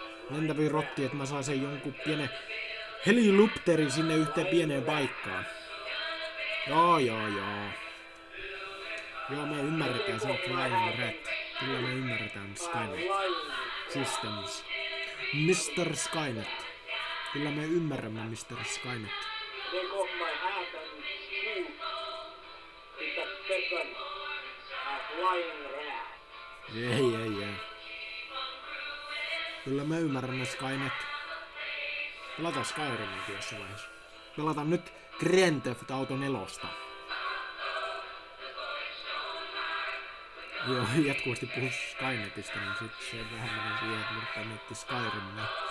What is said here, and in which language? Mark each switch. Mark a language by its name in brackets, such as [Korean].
[Finnish] Lentäviä rotti, että mä saan sen jonkun pienen helikopteri sinne yhteen pieneen paikkaan. Joo. Joo, me ymmärretään, se on Flying Rat. Kyllä me ymmärretään Skynet Systems. Mr. Skynet. Kyllä me ymmärrämme Mr. Skynet. [English] Take off my hat and shoot with a second flying rat. [Finnish] Ei. Kyllä me ymmärrämme Skynet. Pelataan Skyriminkin jossain vaiheessa. Pelataan nyt Grand Theft Auto 4. Joo, jatkuvasti puhuu Skynetistä, niin sit se vähän menee siihen, että yrittää miettiä Skyrimia.